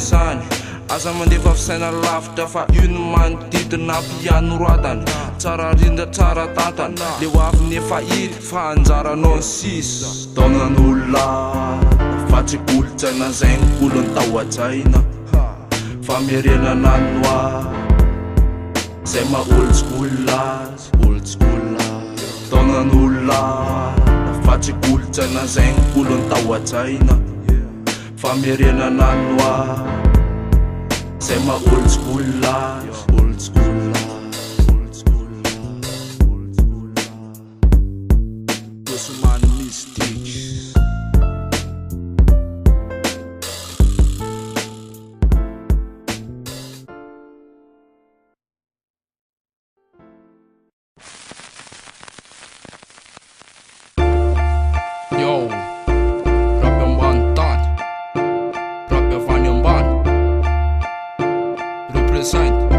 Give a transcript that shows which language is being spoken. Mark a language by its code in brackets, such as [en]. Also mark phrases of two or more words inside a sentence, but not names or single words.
[mg] zany aza mandefa fisaina lavitra fa io no manodidina mpianoratany tsara rindra tsara tantana le ho avy nefa hita fa anjaranao ny sisa taonan'olona fatsy kolotsaina zay ny kolony tao an-tsaina famierenan'anoa zay maha [en] old school [mg] azy taonan'olona fatsy kolotsaina zay ny kolony tao an-tsaina famierenan'anoa zay maha [en] old school [mg] azy Osman Mystique Yo, rap ambany tany, rap avany ambany represent